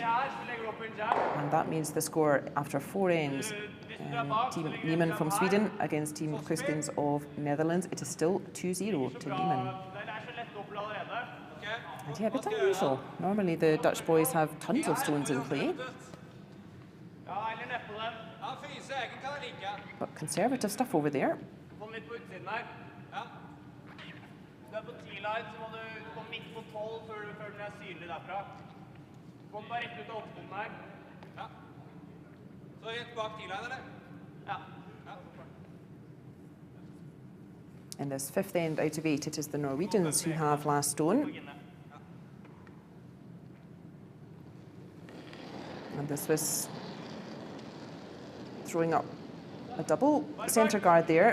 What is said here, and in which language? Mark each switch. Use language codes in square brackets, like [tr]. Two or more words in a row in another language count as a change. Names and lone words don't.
[en] And that means the score after 4 ends, Team Niemann from Sweden against Team Kluskens of Netherlands. It is still 2-0 to Niemann. And yeah, a bit unusual. Normally the Dutch boys have tons of stones in play. But conservative stuff over there. [no] Kom litt på utsiden her. Ja. Du på 10-line, så må du komme midt på 12 før den synlig derfra. Kom bare rett ut av åpningen her. Ja. Så rett bak 10-line, eller? Ja. [en] And this fifth end out of 8, it is the Norwegians who have last stone. And the Swiss throwing up a double centre guard there.